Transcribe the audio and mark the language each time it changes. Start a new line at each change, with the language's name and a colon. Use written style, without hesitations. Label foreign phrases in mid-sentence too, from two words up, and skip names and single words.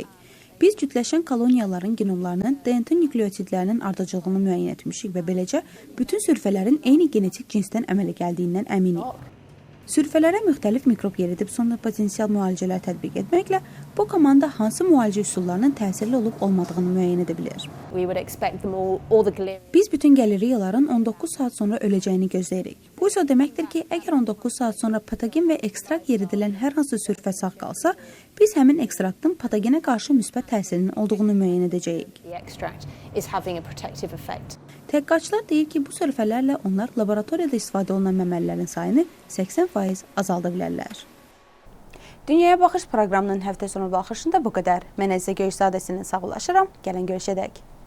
Azerbaijani: Biz cütləşən koloniyaların genomlarının DNT nükleotidlərinin ardıcılığını müəyyən etmişik və beləcə bütün sürfələrin eyni genetik cinsdən əmələ gəldiyindən əminik. Sürfələrə müxtəlif mikrob yeridib sonra potensial müalicələr tətbiq etməklə bu komanda hansı müalicə üsullarının təsirli olub olmadığını müəyyən edə bilir.
English: We would expect them all the galerias.
Azerbaijani: Biz bütün galeriyaların 19 saat sonra öləcəyini gözləyirik. Bu isə o deməkdir ki, əgər 19 saat sonra patogen və ekstrakt yeridilən hər hansı sürfə sağ qalsa, biz həmin ekstraktın patogenə qarşı müsbət təsirinin olduğunu müəyyən edəcəyik.
English: The extract is having a protective effect.
Azerbaijani: Tədqiqatçılar deyir ki, bu sörfələrlə onlar laboratoriyada istifadə olunan məməlilərin sayını 80% azalda bilərlər. Dünyaya baxış proqramının həftə sonu baxışında bu qədər. Mən Əzzə Göyçsadəsinin sağollaşıram. Gəlin görüşədək.